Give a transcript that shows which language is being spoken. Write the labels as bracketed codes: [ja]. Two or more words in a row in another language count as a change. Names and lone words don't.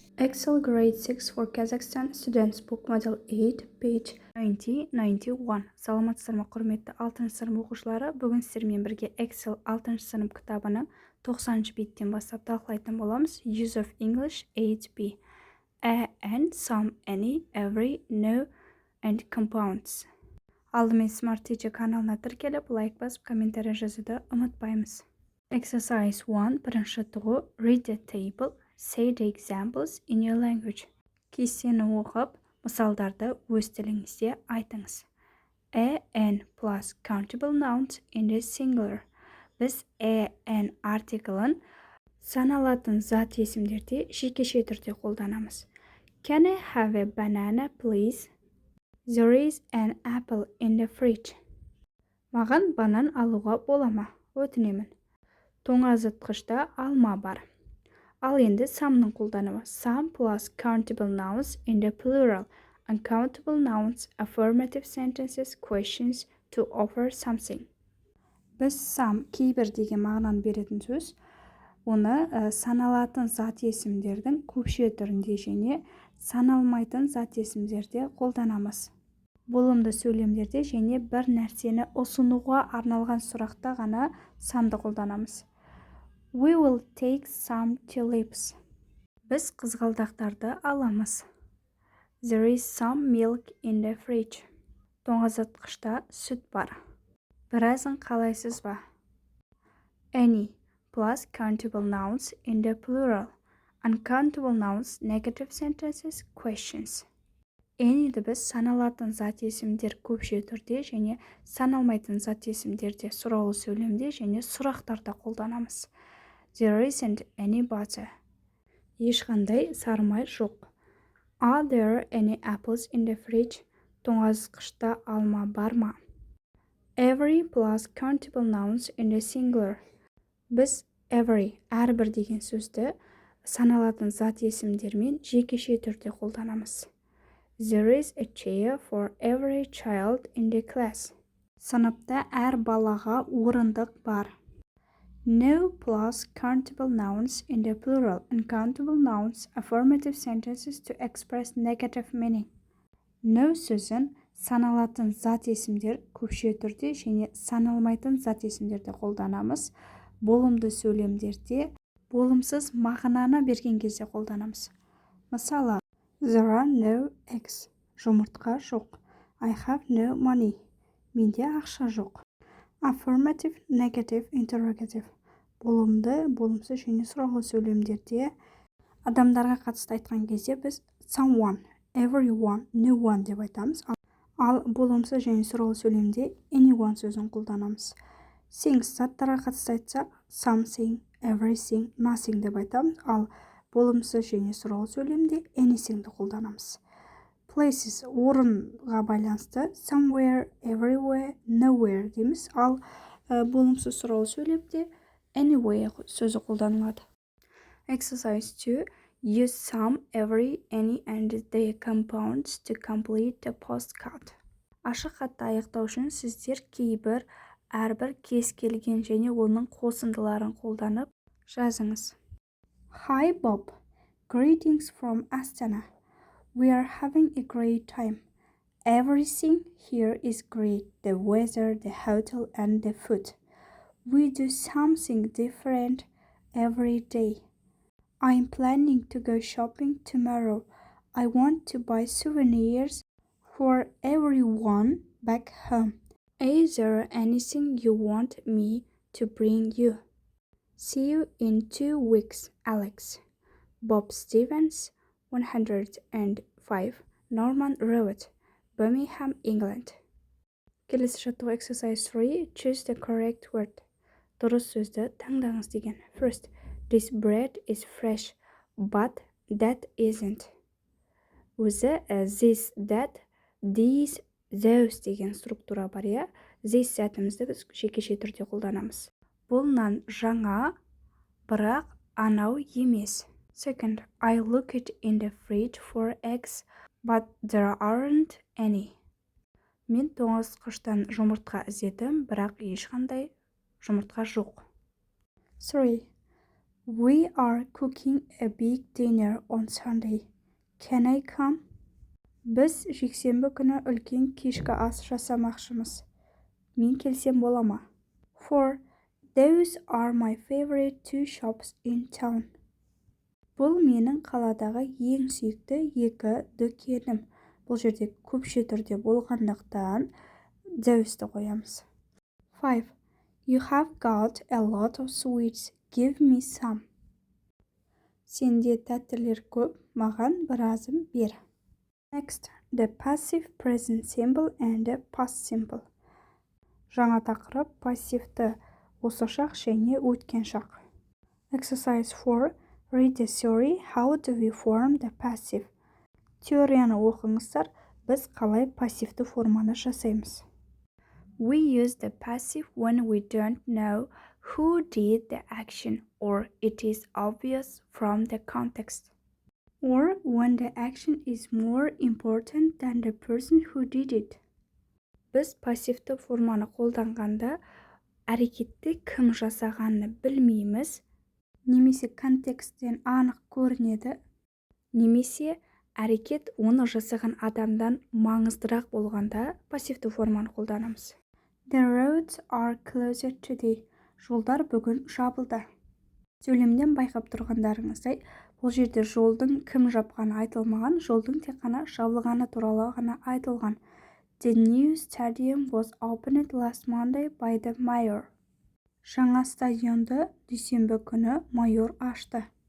[en] Excel Grade 6 for Kazakhstan Students Book Model 8, page 90-91. [kk] Саламатсыздар ма, құрметті 6 сынып оқушылары. Бүгін сіздермен бірге Excel 6 сынып кітабының 90 беттен бастап талқылайтын боламыз. [en] Use of English 8b. A and some, any, every, no, and compounds. [kk] Алдымен Smart Teacher каналына тіркеліп, лайк басып, комментарий жазуды ұмытпаймыз. Exercise 1, бірінші тұғу, [en] read the table. Say the examples in your language. [kk] Кестені оқып, мысалдарды өз тіліңізде айтыңыз. [en] A, N plus countable nouns in the singular. [kk] Біз [en] A, N [kk] артиклін саналатын зат есімдерде жекеше түрде қолданамыз. [en] Can I have a banana, please? There is an apple in the fridge. [kk] Маған банан алуға бола ма? Өтінемін. Тоңазытқышта алма бар. Ал енді some'ның қолданымы. [en] Some plus countable nouns in the plural. Uncountable nouns, affirmative sentences, questions, to offer something. [kk] Біз some, кейбір деген мағынаны беретін сөз. Оны саналатын зат есімдердің көпше түрінде және саналмайтын зат есімдерде қолданамыз. Болымды сөйлемдерде және бір нәрсені ұсынуға арналған сұрақта ғана some'ды қолданамыз. [en] We will take some tulips. [kk] Біз қызғалдақтарды аламыз. [en] There is some milk in the fridge. [kk] Тоңазытқышта сүт бар. Біразын қалайсыз ба? [en] Any plus countable nouns in the plural. Uncountable nouns, negative sentences, questions. [kk] Any'ді біз саналатын зат есімдер көпше түрде және саналмайтын зат есімдерде сұраулы сөйлемде және сұрақтарда қолданамыз. [en] There isn't any butter. [kk] Ешқандай сарымай жоқ. [en] Are there any apples in the fridge? [kk] Тоңазытқышта алма бар ма? [en] Every plus countable nouns in the singular. [kk] Біз every, әрбір деген сөзді саналатын зат есімдермен жекеше түрде қолданамыз. [en] There is a chair for every child in the class. [kk] Сыныпта әр балаға орындық бар. [en] No plus countable nouns in the plural. Uncountable nouns, affirmative sentences to express negative meaning. [kk] No сөзін саналатын зат есімдер көпше түрде және саналмайтын зат есімдерде қолданамыз. Болымды сөйлемдерде болымсыз мағынаны берген кезде қолданамыз. Мысалы, [en] there are no eggs. [kk] Жұмыртқа жоқ. [en] I have no money. [kk] Менде ақша жоқ. [en] Affirmative, negative, interrogative. [kk] Болымды, болымсыз және сұраулы сөйлемдерде адамдарға қатысты айтқан кезде біз [en] someone, everyone, no one [kk] деп айтамыз. Ал болымсыз және сұраулы сөйлемде anyone сөзін қолданамыз. Things, заттарға қатысты айтсақ [en] something, everything, nothing [kk] деп айтамыз. Ал болымсыз және сұраулы сөйлемде anythingді қолданамыз. Places, орынға байланысты [en] somewhere, everywhere, nowhere [kk] дейміз. Ал болымсыз сұраулы сөйлемде anywhere сөзі қолданылады. [en] Exercise 2. Use some, every, any, and their compounds to complete the postcard. [kk] Ашық хатты аяқтау үшін сіздер кейбір, әрбір, кез келген және оның қосындыларын қолданып жазыңыз. [en] Hi Bob. Greetings from Astana. We are having a great time. Everything here is great. The weather, the hotel, and the food. We do something different every day. I'm planning to go shopping tomorrow. I want to buy souvenirs for everyone back home. Is there anything you want me to bring you? See you in 2 weeks, Alex. Bob Stevens, 105 Norman Road, Birmingham, England. [kk] Келесі жаттығу exercise 3. [en] Choose the correct word. [kk] Дұрыс сөзді таңдаңыз деген. [en] First, this bread is fresh, but that isn't. [kk] Өзі [en] this, that, these, those [kk] деген структура бар, я. This сәтімізді біз жекеше түрде қолданамыз. Бұл нан жаңа, бірақ анау емес. [en] Second, I looked in the fridge for eggs, but there aren't any. [kk] Мен тоңазытқыштан жұмыртқа іздедім, бірақ ешқандай жұмыртқа жоқ. [en] 3. We are cooking a big dinner on Sunday. Can I come? [kk] Біз жексенбі күні үлкен кешкі ас жасамақшымыз. Мен келсем бола ма? 4. [en] Those are my favorite two shops in town. [kk] Бұл менің қаладағы ең сүйікті екі дүкенім. Бұл жерде көпше түрде болғандықтан those'ті қоямыз. 5. [en] You have got a lot of sweets. Give me some. [kk] Сенде тәттілер көп, маған біразын бер. [en] Next, the passive present simple and the past simple. [kk] Жаңа тақырып пассивті осы шақ және өткен шақ. [en] Exercise 4. Read the theory. How do we form the passive? [kk] Теорияны оқыңыздар, біз қалай пассивті форманы жасаймыз. [en] We use the passive when we don't know who did the action or it is obvious from the context. Or when the action is more important than the person who did it. [kk] Біз пассивті форманы қолданғанда әрекетті кім жасағанын білмейміз, немесе контексттен анық көрінеді, немесе әрекет оны жасаған адамдан маңыздырақ болғанда пассивті форманы қолданамыз. [en] The roads are closed today. [kk] Жолдар бүгін жабылды. Сөйлемден байқап тұрғандарыңыздай, бұл жерде жолдың кім жапқаны айтылмаған, жолдың тек қана жабылғаны туралы ғана айтылған. [en] The new stadium was opened last Monday by the mayor. [kk] Жаңа стадионды дүйсенбі күні майор ашты.